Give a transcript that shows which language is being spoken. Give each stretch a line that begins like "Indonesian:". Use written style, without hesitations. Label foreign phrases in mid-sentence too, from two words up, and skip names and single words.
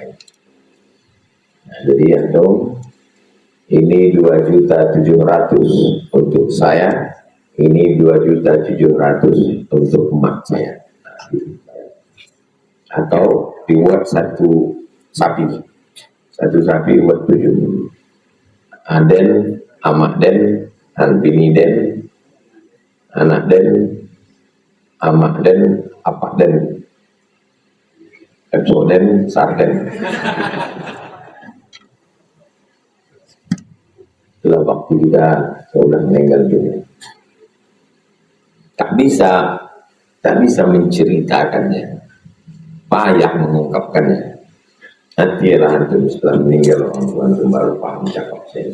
Indonesian: Nah, jadi ya dong, ini 2.700.000 untuk saya, ini 2.700.000 untuk emak saya. Nah, atau dibuat 1 sapi buat 7.
Minangkabau: Aden, amak den, bini den, anak den, amak den, apak den, epsoden, sarden.
Indonesian: kita sudah meninggal dunia. Tak bisa menceritakannya, payah mengungkapkannya. Nanti antum setelah meninggal orang tua antum baru paham cakap saya.